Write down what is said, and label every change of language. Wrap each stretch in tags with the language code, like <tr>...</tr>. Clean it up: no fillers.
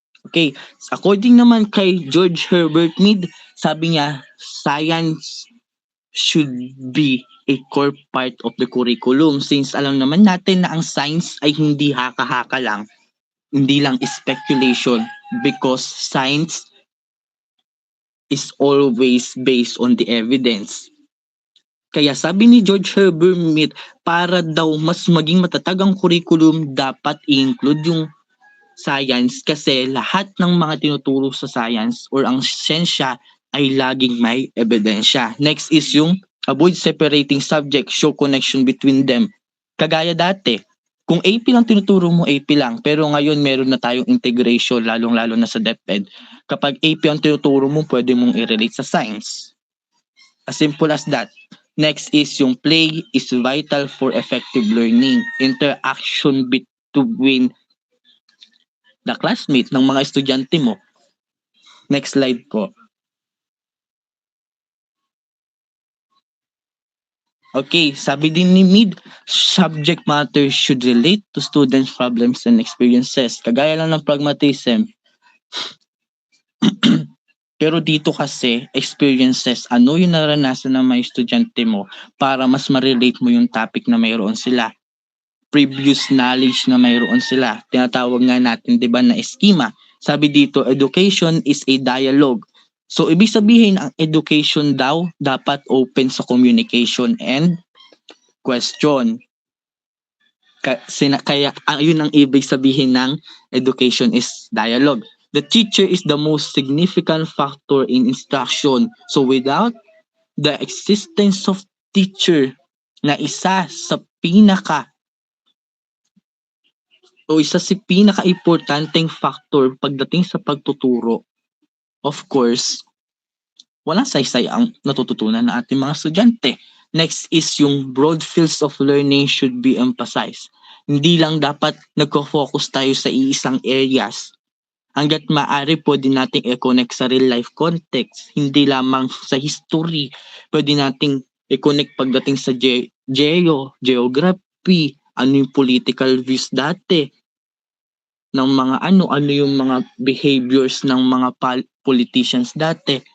<en>Okay, according naman kay George Herbert Mead,</en> <tl>sabi niya,</tl> <en>science should be a core part of the curriculum, since</en> <tl>alam naman natin na ang science ay hindi haka-haka lang, hindi lang</tl> <en>speculation, because science is always based on the evidence.</en> <tl>Kaya sabi ni George Herbert Mead, para daw mas maging matatag ang curriculum, dapat i-include yung science, kasi lahat ng mga tinuturo sa science or ang siyensya ay laging may ebidensya.</tl> <en>Next is yung avoid separating subjects, show connection between them.</en> <tl>Kagaya dati, kung AP lang tinuturo mo, AP lang. Pero ngayon meron na tayong integration, lalong-lalo na sa DepEd. Kapag AP ang tinuturo mo, pwede mong i-relate sa science.</tl> <en>As simple as that. Next is yung play is vital for effective learning. Interaction between the classmate</en> <tl>ng mga estudyante mo.</tl> <en>Next slide po. Okay,</en> <tl>sabi din ni</tl> <en>Mead, subject matter should relate to students' problems and experiences.</en> <tl>Kagaya lang ng pragmatism. Pero dito kasi, experiences, ano yung naranasan ng mga estudyante mo para mas ma-relate mo yung topic na mayroon sila. Previous knowledge na mayroon sila. Tinatawag nga natin, di ba, na schema. Sabi dito,</tl> <en>education is a dialogue.</en> <tl>So, ibig sabihin, ang education daw dapat open sa communication and question. Kaya yun ang ibig sabihin ng</tl> <en>education is dialogue. The teacher is the most significant factor in instruction.</en> <tl>So,</tl> <en>without the existence of teacher</en> <tl>na isa sa pinaka-importanteng factor pagdating sa pagtuturo,</tl> <en>of course,</en> <tl>walang saysay ang natututunan ng ating mga estudyante.</tl> <en>Next is yung broad fields of learning should be emphasized.</en> <tl>Hindi lang dapat nagko-focus tayo sa iisang areas. Hanggat maaari, pwede nating i-connect sa real life context. Hindi lamang sa history. Pwede nating i-connect pagdating sa geography, ano yung political views dati, ng mga ano yung mga behaviors ng mga politicians dati.</tl>